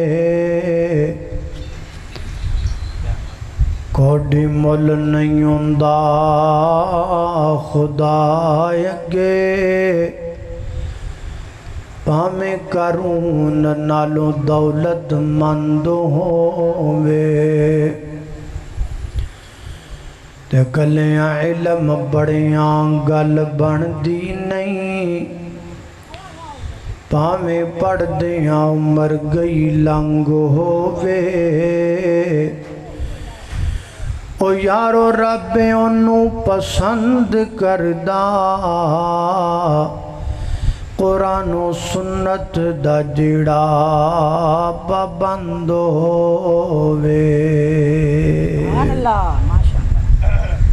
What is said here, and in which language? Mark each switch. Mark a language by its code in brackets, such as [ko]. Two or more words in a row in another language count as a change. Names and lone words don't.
[pa] کوئی مل نہیں ہوندا خدا اگے، بھاویں قارون نالوں دولت مند ہووے، تے گلیاں علم بڑیاں گل بندی نہیں، بھاویں پڑھ دیاں عمر گئی لنگ ہووے، او یارو رب انہوں پسند کردہ، قرآن و سنت دا جڑا پابند ہووے۔ [ar] اللہ ماشاءاللہ۔